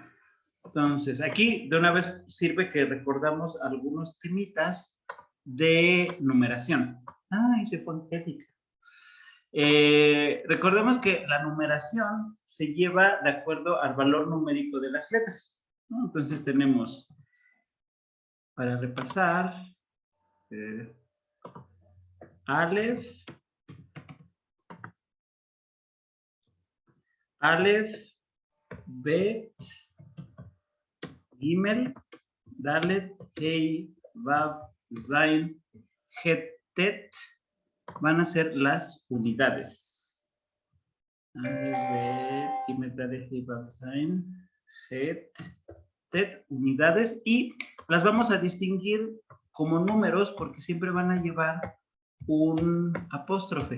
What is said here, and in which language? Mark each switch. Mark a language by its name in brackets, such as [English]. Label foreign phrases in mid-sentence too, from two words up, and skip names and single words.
[Spanish] Entonces, aquí de una vez sirve que recordamos algunos temitas de numeración. Ay, se fue Angélica. Recordemos que la numeración se lleva de acuerdo al valor numérico de las letras, ¿no? Entonces tenemos, para repasar, [Hebrew] אלף, בית, גימל, דלת, הא, וו, זין, חית, טית, [Spanish] van a ser las unidades. [Hebrew] אלף, גימל, דלת, הא, וו, זין, חית, טית, [Spanish] unidades, y las vamos a distinguir como números porque siempre van a llevar un apóstrofe.